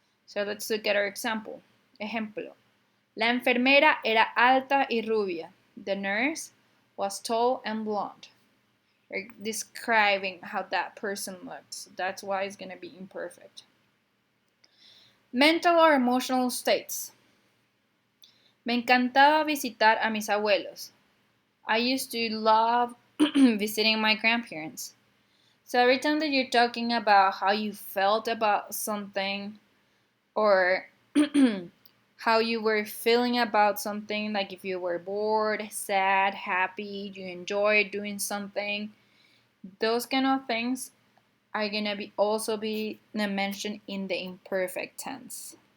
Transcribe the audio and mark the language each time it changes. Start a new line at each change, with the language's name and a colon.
English: So let's look at our example.
Spanish: Ejemplo. La enfermera era alta y rubia.
English: The nurse was tall and blonde. We're describing how that person looks. That's why it's gonna be imperfect. Mental or emotional states.
Spanish: Me encantaba visitar a mis abuelos.
English: I used to love visiting my grandparents. So every time that you're talking about how you felt about something or how you were feeling about something, like if you were bored, sad, happy, you enjoyed doing something, those kind of things are gonna also be mentioned in the imperfect tense.